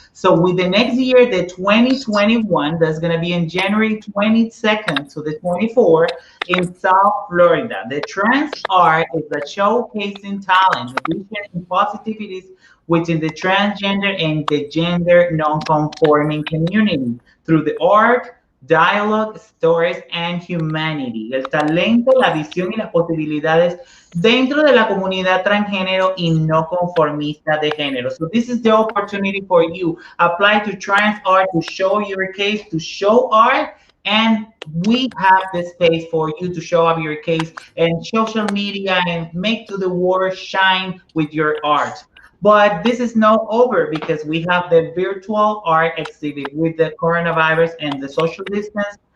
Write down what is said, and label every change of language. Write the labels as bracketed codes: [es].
[en] So with the next year, the 2021, that's going to be in January 22nd to the 24th in South Florida. The Trans Art is a showcasing talent, vision, and positivities within the transgender and the gender non-conforming community through the art, dialogue, stories, and humanity. [es] El talento, la visión y las posibilidades dentro de la comunidad transgénero y no conformista de género. [en] So this is the opportunity for you. Apply to Trans Art to show your case, to show art, and we have the space for you to show up your case and social media and make to the world shine with your art. But this is not over because we have the virtual art exhibit with the coronavirus and the social distance.